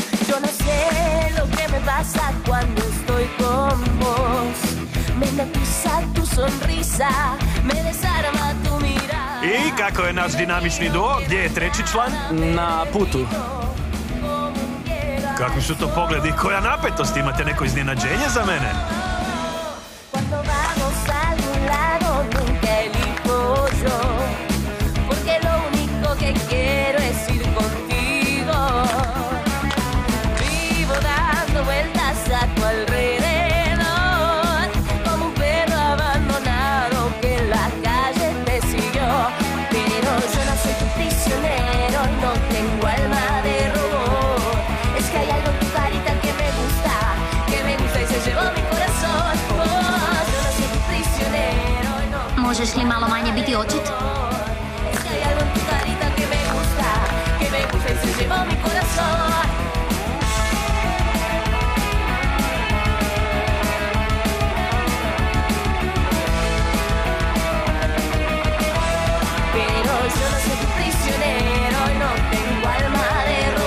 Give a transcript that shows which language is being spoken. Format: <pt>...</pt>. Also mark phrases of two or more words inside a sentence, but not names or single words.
<es>Yo no sé lo que me pasa cuando estoy con vos. Me hipnotiza tu sonrisa, me desarma tu mirada.</es> <hr>I kako je naš dinamični duo? Gdje je treći član? Na putu. Kakvi su to pogledi? Koja napetost? Imate neko iznenađenje za mene?</hr> <es>Cuando vamos a algún lado nunca elijo yo, porque lo único que quiero es ir contigo. Vivo dando vueltas a tu alrededor, como un perro abandonado que en la calle te siguió. Pero yo no soy tu prisionero, no tengo alma de robot. Es que hay algo en tu carita que me gusta y se llevó mi corazón. Oh, yo no soy tu prisionero, no.</es> <hr>Možeš li malo manje biti očit?</hr> <es>Es que hay algo en tu carita que me gusta y se llevó mi corazón. Pero yo no soy tu prisionero y no tengo alma de robot.</es>